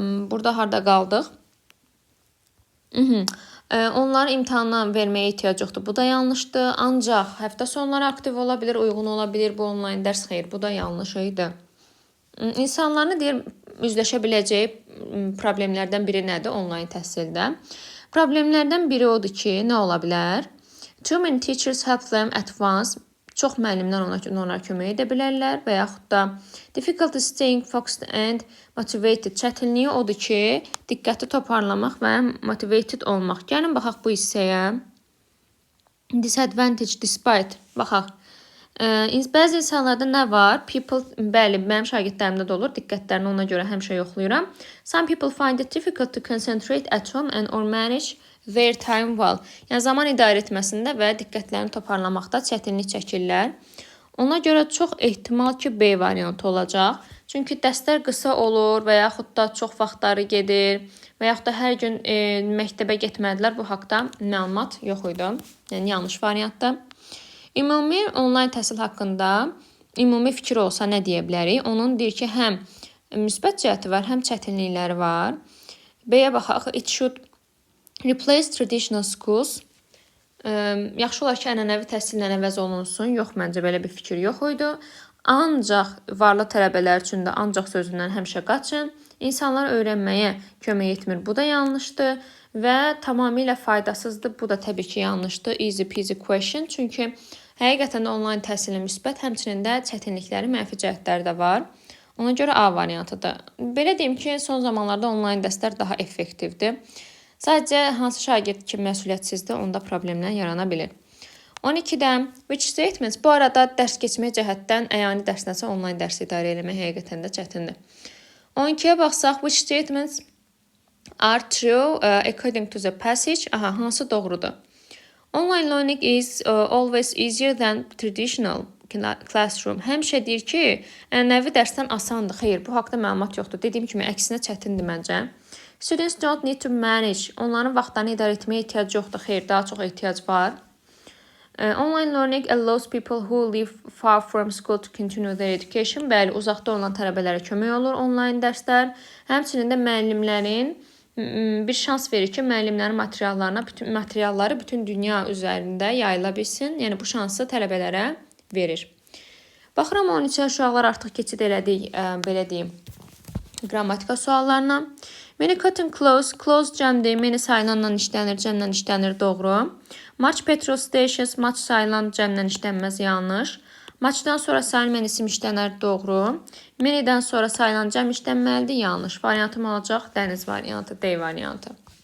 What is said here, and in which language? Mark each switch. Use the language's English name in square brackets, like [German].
[Azerbaijani] Burada harda qaldıq? Onların imtahana verməyə ehtiyac yoxdur. Bu da yanlışdır. Ancaq həftə sonları aktiv ola bilir, uyğun ola bilir. Bu onlayn dərs xeyr. Bu da yanlış idi. İnsanların deyir, üzləşə biləcəyi problemlərdən biri nədir onlayn təhsildə? Problemlərdən biri odur ki, nə ola bilər? [English] Too many teachers help them at once. [Azerbaijani] Çox müəllimlər onlara kömək edə bilərlər və yaxud da [English] difficulty staying focused and motivated. [Azerbaijani] Çətinliyi odur ki, diqqəti toparlamaq və motivated olmaq. Gəlin, baxaq bu hissəyə. Disadvantage, despite. Baxaq. Bəzi insanlarda nə var? People, bəli, mənim şagirdlərimdə də olur. Diqqətlərini ona görə həmişə yoxlayıram. [English] Some people find it difficult to concentrate at home and or manage their time well. [Azerbaijani] Yəni, zaman idarə etməsində və diqqətlərini toparlamaqda çətinlik çəkirlər. Ona görə çox ehtimal ki, B variantı olacaq. Çünki dərslər qısa olur və yaxud da çox vaxtları gedir və yaxud da hər gün məktəbə getmədilər. Bu haqda məlumat yox idi. Yəni, yanlış variantdır. Ümumi onlayn təhsil haqqında ümumi fikir olsa nə deyə bilərik? Onun deyir ki, həm müsbət cəhəti var, həm çətinlikləri var. B-yə baxaq. [English] It should replace traditional schools. [Azerbaijani] Yaxşı olar ki, ənənəvi təhsillə əvəz olunsun. Yox, məncə belə bir fikir yox idi. Ancaq varlı tələbələr üçün də ancaq sözündən həmişə qaçın. İnsanlar öyrənməyə kömək etmir. Bu da yanlışdır. və tamamilə faydasızdır. Bu da təbii ki, yanlışdır. [English] Easy peasy question. [Azerbaijani] Çünki həqiqətən də onlayn təhsilin müsbət, həmçinin də çətinlikləri, mənfi cəhətləri də var. Ona görə A variantıdır. Belə deyim ki, son zamanlarda onlayn dərslər daha effektivdir. Sadəcə hansı şagird ki, məsuliyyətsizdir, onda problemlər yarana bilir. 12-də [English] which statements, [Azerbaijani] bu arada dərs keçmək cəhətdən əyani dərsdənsə onlayn dərs idarə etmək həqiqətən də çətindir. 12-yə baxsaq, [English] which statements are true according to the passage. [Azerbaijani] Hansı doğrudur? [English] Online learning is always easier than traditional classroom. [Azerbaijani] Həmişə deyir ki, ənənəvi dərsdən asandır. Xeyr, bu haqda məlumat yoxdur. Dediyim kimi, əksinə çətindir məncə. [English] Students don't need to manage. [Azerbaijani] Onların vaxtlarını idarə etməyə ehtiyac yoxdur. Xeyr, daha çox ehtiyac var. [English] Online learning allows people who live far from school to continue their education. [Azerbaijani] Bəli, uzaqda olan tələbələrə kömək olur onlayn dərslər. Həmçinin də müəllimlərin bir şans verir ki, müəllimlərin materialları bütün dünya üzərində yayıla bilsin. Yəni bu şansı tələbələrə verir. Baxıram 13-ə uşaqlar artıq keçid elədik, belə deyim, qrammatika suallarına. [English] Many cotton clothes, [Azerbaijani] clothes cəmdir, many sayılanla işlənir, cəmlə işlənir, doğru. [English] Much petrol stations, [Azerbaijani] much sayılan cəmlə işlənməz, yanlış. Muchdan sonra sayılmayan isim işlənər, doğru. Many'dən sonra sayılan cəm işlənməlidir, yanlış. Variantım olacaq dəniz variantı, D variantı.